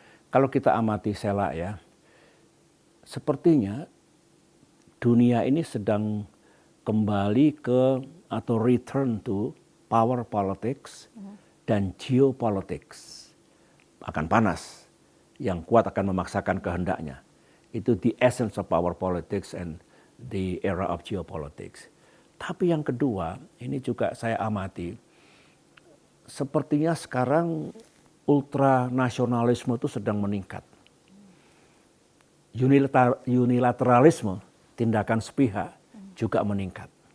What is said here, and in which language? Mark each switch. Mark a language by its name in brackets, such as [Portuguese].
[Indonesian] Kalau kita amati selak ya, sepertinya dunia ini sedang kembali ke atau [English] return to power politics [Indonesian] dan geopolitics. Akan panas, yang kuat akan memaksakan kehendaknya. Itu [English] the essence of power politics and the era of geopolitics. [Indonesian] Tapi yang kedua, ini juga saya amati, sepertinya sekarang ultranasionalisme itu sedang meningkat. Unilateralisme, tindakan sepihak juga meningkat.